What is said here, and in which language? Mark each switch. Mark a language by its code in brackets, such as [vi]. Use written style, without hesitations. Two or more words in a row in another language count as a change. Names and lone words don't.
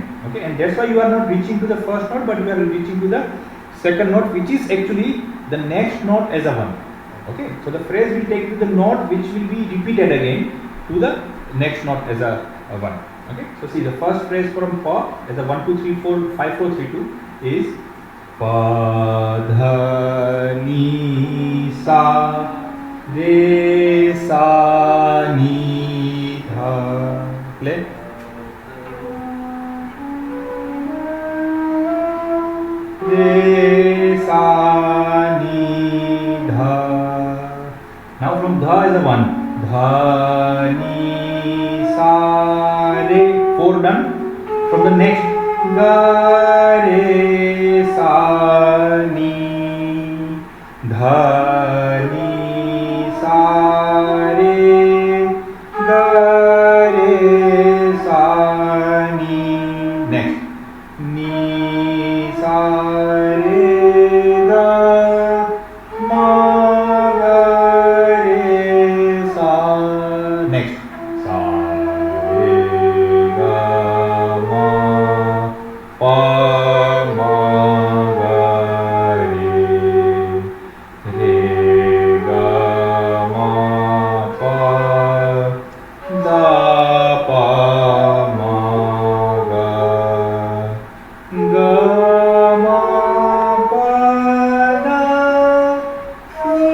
[en] Okay, and that's why you are not reaching to the first note, but you are reaching to the second note, which is actually the next note as a one. Okay, so the phrase will take to the note which will be repeated again to the next note as a one. Okay, so see the first phrase from pa as a 1, 2, 3, 4, 5, 4, 3, 2 is pa, dha, ni, sa, re, sa, ni, dha. Play. Re, sa, ni, dha. Now from dha is a 1. Dha, ni, sa, re. 4 done. From the next ga, re, sa, ni, dha, ni, sa, re, ga, re, sa, ni. Next. Ni, sa, re, ga, ma, ga, re, sa. Next. Sa, re, ga, ma, pa, ma, ga, re, ga, ma, pa, da, pa, ma, ga, ma, pa, da,